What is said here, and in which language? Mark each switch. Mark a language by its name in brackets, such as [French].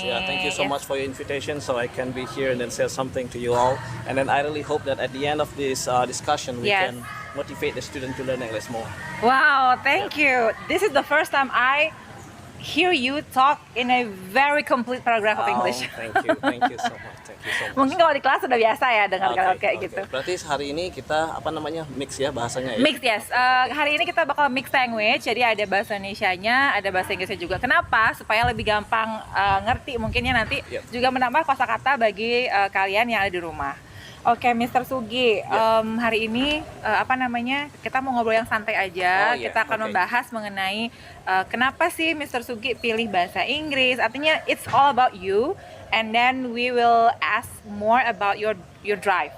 [English] Thank you so much for your invitation, so I can be here and then say something to you all. And then I really hope that at the end of this discussion, we can motivate the student to learn English more. Wow, thank you. This is the first time I hear you talk in a very complete paragraph of English. Thank you so much. [Indonesian] Mungkin kalau di kelas sudah biasa ya dengar kayak gitu. Berarti hari ini kita mix ya bahasanya ya? [English] Mix, yes. [Indonesian] Hari ini kita bakal mix language, jadi ada bahasa Indonesianya, ada bahasa Inggrisnya juga. Kenapa? Supaya lebih gampang ngerti mungkin ya nanti. Juga menambah kosakata bagi kalian yang ada di rumah. Oke, Mr. Sugi, hari ini kita mau ngobrol yang santai aja. Kita akan membahas mengenai kenapa sih Mr. Sugi pilih bahasa Inggris. [English] Artinya it's all about you, and then we will ask more about your drive.